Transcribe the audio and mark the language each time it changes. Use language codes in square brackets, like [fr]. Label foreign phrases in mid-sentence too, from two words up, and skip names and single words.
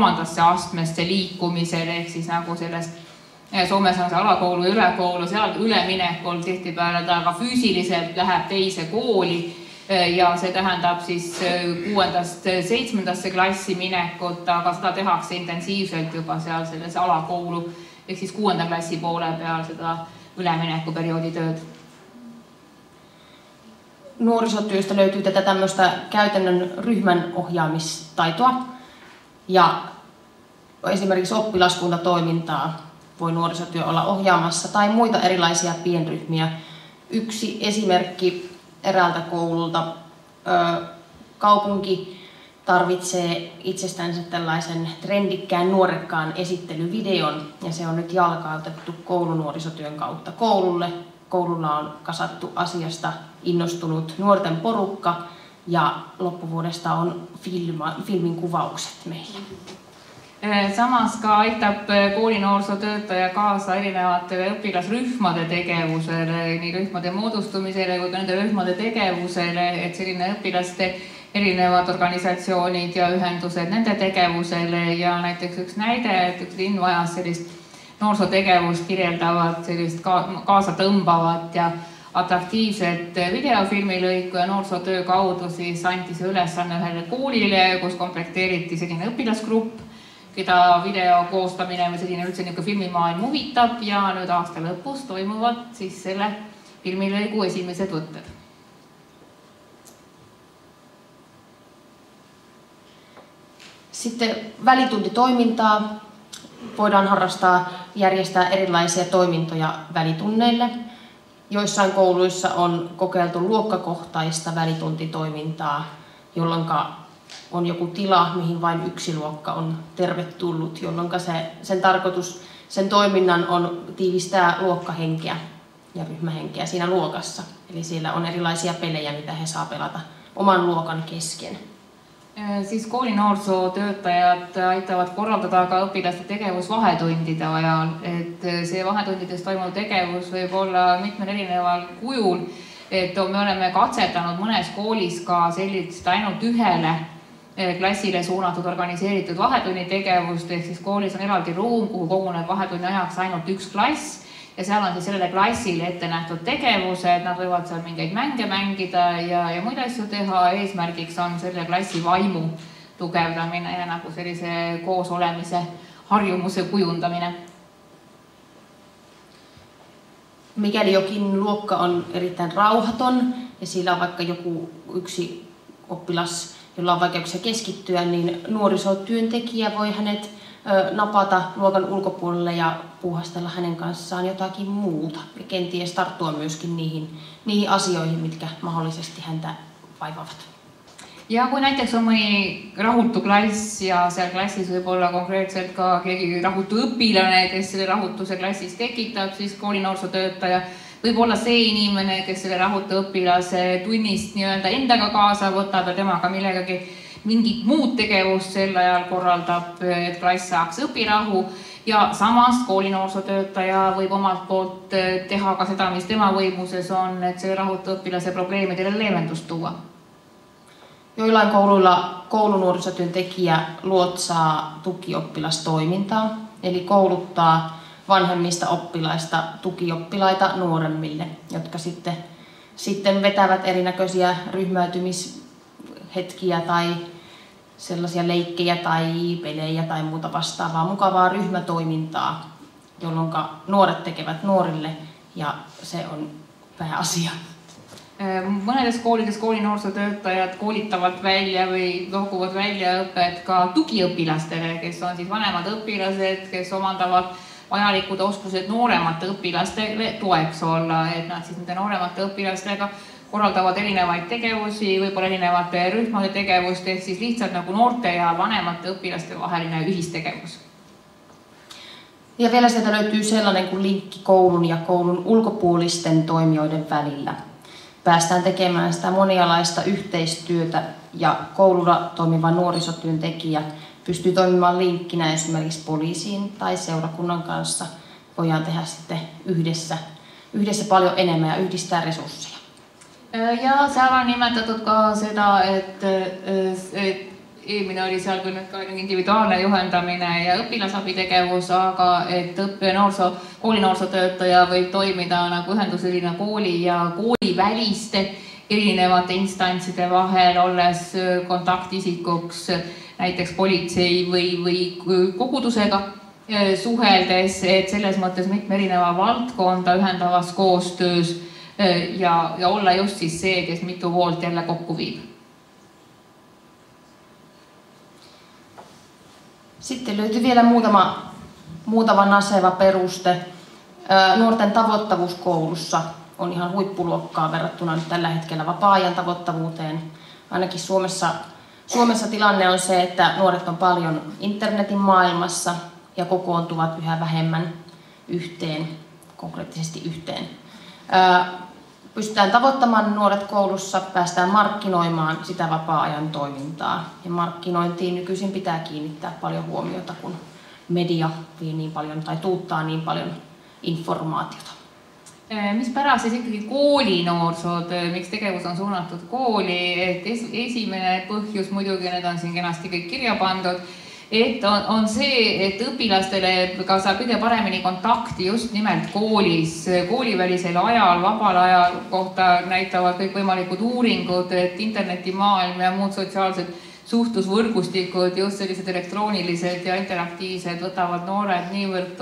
[et] astmesse liikumisel, ehk siis nagu sellest Soomes on see [fi] alakoolu ja ülekoolu, [et] seal üleminekul tihtipeale ta ka füüsiliselt läheb teise kooli ja see tähendab siis 6. 7. klassi minekut, aga seda tehakse intensiivselt juba seal selles alakoulu ehk siis 6. klassi poole peal seda üleminekuperioodi tööd. [fi] Nuorisotyöstä löytyy tätä tämmöistä käytännön ryhmän ohjaamistaitoa ja esimerkiksi oppilaskuntatoimintaa voi nuorisotyö olla ohjaamassa tai muita erilaisia pienryhmiä. Yksi esimerkki eräältä koululta. Kaupunki tarvitsee itsestänsä tällaisen trendikkään nuorekkaan esittelyvideon ja se on nyt jalkautettu koulunuorisotyön kautta koululle. Koululla on kasattu asiasta innostunut nuorten porukka ja loppuvuodesta on filmin kuvaukset meillä. [et] Samas ka aitab kooli noorsootöötaja kaasa erinevate õpilasrühmade tegevusele, nii rühmade moodustumisele kui ka nende rühmade tegevusele, et selline õpilaste erinevad organisatsioonid ja ühendused nende tegevusele ja näiteks üks näide, et üks linn vajas sellist noorsootegevust kirjeldavat, sellist kaasa tõmbavat ja atraktiivset videofilmilõiku ja noorsootöö kaudu siis anti see ülesanne ühele koolile, kus komplekteeriti selline õpilasgrupp, keda video koostamine või selline üldse niisugune filmimaailm huvitab ja nüüd aasta lõpus toimuvad siis selle filmilõigu esimesed võtted. [fi] Sitten välituntitoimintaa voidaan harrastaa, järjestää erilaisia toimintoja välitunneille. Joissain kouluissa on kokeiltu luokkakohtaista välituntitoimintaa, jolloin on joku tila, mihin vain yksi luokka on tervetullut, jolloin sen tarkoitus, sen toiminnan on tiivistää luokkahenkeä ja ryhmähenkeä siinä luokassa. Eli siellä on erilaisia pelejä, mitä he saa pelata oman luokan kesken. [et] Siis kooli noorsootöötajad aitavad korraldada ka õpilaste tegevus vahetundide ajal, et see vahetundides toimuv tegevus võib olla mitmel erineval kujul, et me oleme katsetanud mõnes koolis ka sellist ainult ühele klassile suunatud organiseeritud vahetunni tegevust, ehk siis koolis on eraldi ruum, kuhu koguneb vahetunni ajaks ainult üks klass ja seal on siis sellele klassile ette nähtud tegevused, nad võivad seal mingeid mänge mängida ja muid asju teha, eesmärgiks on selle klassi vaimu tugevdamine ja nagu sellise koos olemise harjumuse kujundamine. [fi] Mikäli jokin luokka on erittäin rauhaton ja sillä on vaikka joku yksi oppilas, jolla on vaikeuksia keskittyä, niin nuorisotyöntekijä voi hänet napata luokan ulkopuolelle ja puuhastella hänen kanssaan jotakin muuta ja kenties tarttua myöskin niihin asioihin, mitkä mahdollisesti häntä vaivavat. [et] Ja kui näiteks on mõni rahutu klass ja seal klassis võib olla konkreetselt ka keegi rahutu õpilane, kes selle rahutuse klassis tekitab, siis kooli noorsootöötaja võib olla see inimene, kes selle rahutu õpilase tunnist nii-öelda endaga kaasa võtab ja temaga millegagi mingit muud tegevust sel ajal korraldab, et klass saaks õpirahu ja samas kooli noorsootöötaja võib omalt poolt teha ka seda, mis tema võimuses on, et selle rahutu õpilase probleemidele leevendust tuua. [fi] Joillain kouluilla koulunuorisotyöntekijä luotsaa tukioppilastoimintaa, eli kouluttaa vanhemmista oppilaista tukioppilaita nuoremmille, jotka sitten vetävät erinäköisiä ryhmäytymishetkiä sellaisia leikkejä tai pelejä tai muuta vastaavaa mukavaa ryhmätoimintaa, jolloin nuoret tekevät nuorille ja se on pääasia. [et] Mõnedes koolides koolinuorisotöötajad koolitavad välja või looguvad väljaõpet ka tugiõpilastele, kes on siis vanemad õpilased, kes omandavad vajalikud oskused nooremate õpilastele toeks olla, et nad siis nende nooremate õpilastega korraldavad erinevaid tegevusi, võib-olla erinevate rühmade tegevust, ehk siis lihtsalt nagu noorte ja vanemate õpilaste vaheline ühistegevus. [fi] Ja vielä sieltä löytyy sellainen kuin linkki koulun ja koulun ulkopuolisten toimijoiden välillä. Päästään tekemään sitä monialaista yhteistyötä ja koululla toimiva nuorisotyöntekijä pystyy toimimaan linkkinä esimerkiksi poliisiin tai seurakunnan kanssa. Voidaan tehdä sitten yhdessä paljon enemmän ja yhdistää resursseja. [et] Ja seal on nimetatud ka seda, et eelmine oli seal küll ka individuaalne juhendamine ja õpilasabitegevus, aga et koolinuorisotöötaja võib toimida nagu ühenduseline kooli ja kooliväliste erinevate instantside vahel, olles kontaktisikuks näiteks politsei või kogudusega suheldes, et selles mõttes mitme erineva valdkonda ühendavas koostöös ja olla just siis see, kes mitu poolt jälle kokku viib. [fi] Sitten löytyy vielä muutama naseva peruste. Nuorten tavoittavuus koulussa on ihan huippuluokkaa verrattuna nyt tällä hetkellä vapaa-ajan tavoittavuuteen. Ainakin Suomessa tilanne on se, että nuoret on paljon internetin maailmassa ja kokoontuvat yhä vähemmän konkreettisesti yhteen. Pystytään tavoittamaan nuoret koulussa, päästään markkinoimaan sitä vapaa-ajan toimintaa. Ja markkinointiin nykyisin pitää kiinnittää paljon huomiota, kun media vie niin paljon tai tuuttaa niin paljon informaatiota. [et] Mispärast siis ikkagi koolinuorsotöö, miks tegevus on suunatud kooli, et esimene põhjus, muidugi need on siin kenasti kõik kirja pandud, et on see, et õpilastele ka saab kõige paremini kontakti just nimelt koolis, koolivälisel ajal, vabal ajal kohta näitavad kõik võimalikud uuringud, et internetimaailm ja muud sotsiaalsed suhtlusvõrgustikud, just sellised elektroonilised ja interaktiivsed võtavad noored niivõrd